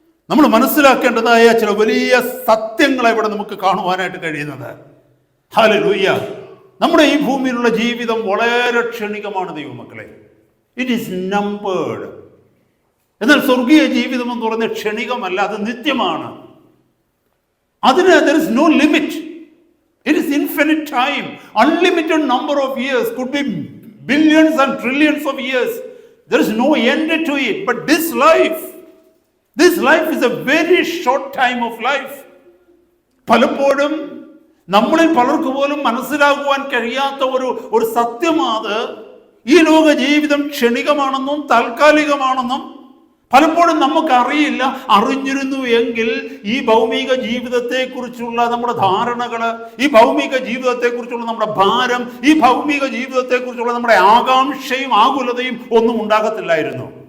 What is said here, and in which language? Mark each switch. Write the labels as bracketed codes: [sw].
[ml] നമ്മൾ മനസ്സിലാക്കേണ്ടതായ ചില വലിയ സത്യങ്ങളെ ഇവിടെ നമുക്ക് കാണുവാനായിട്ട് കഴിയുന്നത്. ഹല്ലേലൂയ. നമ്മുടെ ഈ ഭൂമിയിലുള്ള ജീവിതം വളരെ ക്ഷണികമാണ് ദൈവമക്കളെ. [en] It is numbered. [ml] എന്നാൽ സ്വർഗീയ ജീവിതം എന്ന് പറയുന്നത് ക്ഷണികമല്ല, അത് നിത്യമാണ്. അതിന് [en] there is no limit. It is infinite time, unlimited number of years, could be billions and trillions of years. There is no end to it. But this life is a very short time of life. [ml] പലപ്പോഴും നമ്മളിൽ പലർക്ക് പോലും മനസ്സിലാകുവാൻ കഴിയാത്ത ഒരു സത്യമാണ് ഈ ലോക ജീവിതം ക്ഷണികമാണെന്നും താൽക്കാലികമാണെന്നും. പലപ്പോഴും നമുക്കറിയില്ല. അറിഞ്ഞിരുന്നു എങ്കിൽ ഈ ഭൗമിക ജീവിതത്തെക്കുറിച്ചുള്ള നമ്മുടെ ധാരണകള്, ഈ ഭൗമിക ജീവിതത്തെക്കുറിച്ചുള്ള നമ്മുടെ ഭാരം, ഈ ഭൗമിക ജീവിതത്തെക്കുറിച്ചുള്ള നമ്മുടെ ആകാംക്ഷയും ആകുലതയും ഒന്നും ഉണ്ടാകത്തില്ലായിരുന്നു.